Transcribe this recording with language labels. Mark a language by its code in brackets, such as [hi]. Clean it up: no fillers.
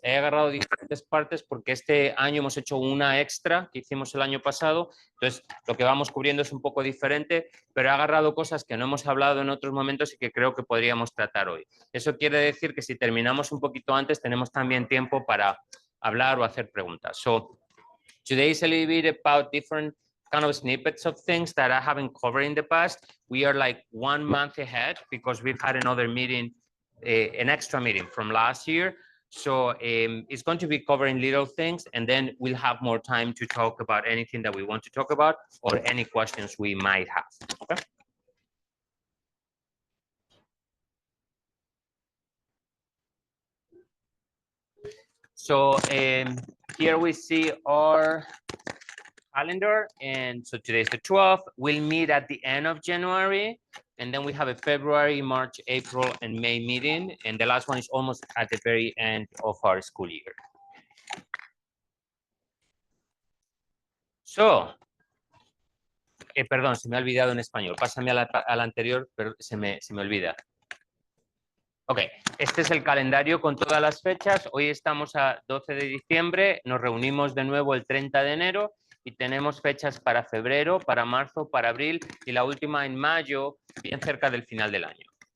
[es] He agarrado diferentes partes porque este año hemos hecho una extra que hicimos el año pasado, entonces lo que vamos cubriendo es un poco diferente, pero he agarrado cosas que no hemos hablado en otros momentos y que creo que podríamos tratar hoy. Eso quiere decir que si terminamos un poquito antes, tenemos también tiempo para hablar o hacer preguntas. [en] So, today is a little bit about different kind of snippets of things that I haven't covered in the past. We are like 1 month ahead because we've had another meeting, an extra meeting from last year. So it's going to be covering little things, and then we'll have more time to talk about anything that we want to talk about or any questions we might have. Okay. So here we see our calendar, and so today's the 12th. We'll meet at the end of January, and then we have a February, March, April, and May meeting, and the last one is almost at the very end of our school year. [es] So, perdón, se me ha olvidado en español. Pásame a la anterior, pero se me olvida. Ok, este es el calendario con todas las fechas. Hoy estamos a 12 de diciembre, nos reunimos de nuevo el 30 de enero y tenemos fechas para febrero, para marzo, para abril y la última en mayo, bien cerca del final del año.